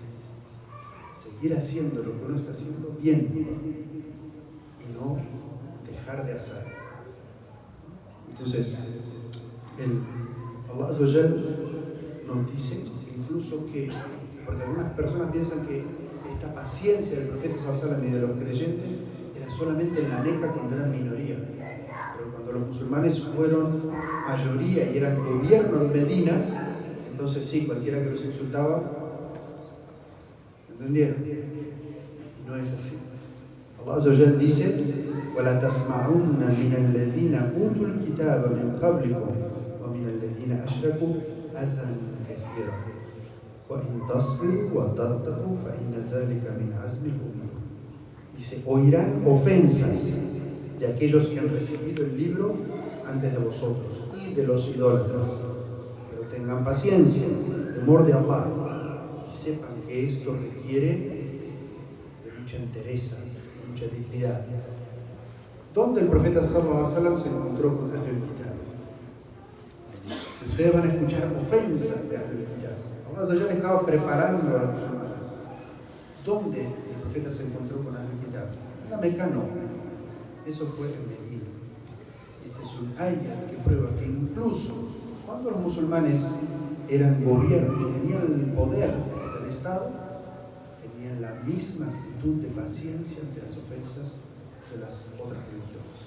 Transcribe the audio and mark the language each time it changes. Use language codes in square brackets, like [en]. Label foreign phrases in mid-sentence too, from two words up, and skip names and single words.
[es] Seguir haciendo lo que uno está haciendo bien y no dejar de hacer. Entonces, Allah [ar] عز وجل [es] nos dice incluso que, porque algunas personas piensan que esta paciencia del profeta [ar] صلى الله عليه وسلم [es] y de los creyentes era solamente en la Meca cuando eran minoría, pero cuando los musulmanes fueron mayoría y eran gobierno en Medina, entonces sí, cualquiera que los insultaba, ¿entendieron? No es así. [ar] Allah عز وجل dice: وَلَا تَسْمَعُنَّ مِنَ الَّذِينَ أُوتُوا الْكِتَابَ مِنْ قَبْلِكُمْ وَمِنَ الَّذِينَ أَشْرَكُوا أَذًى كَثِيرًا وَإِنْ تَصْبِرُوا وَتَتَّقُوا فَإِنَّ ذَلِكَ مِنْ عَزْمِ الْأُمُورِ. [es] Dice: oirán ofensas de aquellos que han recibido el libro antes de vosotros y de los idólatras, pero tengan paciencia, temor de Allah, y sepan que esto requiere de mucha entereza, de mucha dignidad. ¿Dónde el profeta [ar] صلى الله عليه وسلم [es] se encontró con [ar] أهل الكتاب? [es] Si ustedes van a escuchar ofensas de [ar] أهل الكتاب, [es] Allah [ar] عز وجل [es] estaba preparando a los musulmanes. ¿Dónde el profeta se encontró con [ar] أهل الكتاب? [es] En la Meca no. Eso fue en Medina. Este es un ayah que prueba que incluso cuando los musulmanes eran gobierno y tenían el poder del Estado, tenían la misma actitud de paciencia ante las ofensas de las otras religiones.